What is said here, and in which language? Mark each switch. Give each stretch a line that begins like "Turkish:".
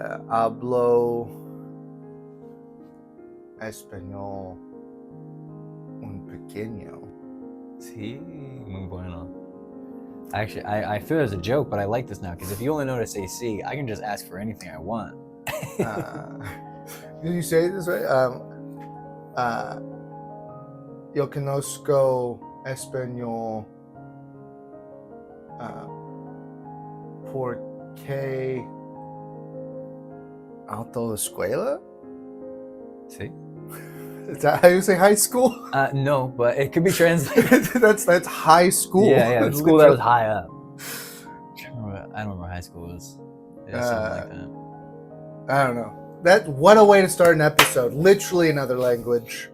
Spanish: Hablo español un pequeño. Sí, muy bueno.
English: Actually, I feel there's a joke, but I like this now, because if you only know to say sí, I can just ask for anything I want. Did you say this right?
Spanish: Yo conozco español porque autoescuela? Sí?
English: Is that how you say high school? No, but it could be translated. that's high school. Yeah, the school that was high up. I don't remember what high school was. Yeah, something like that. I don't know. What a way to start an episode. Literally another language.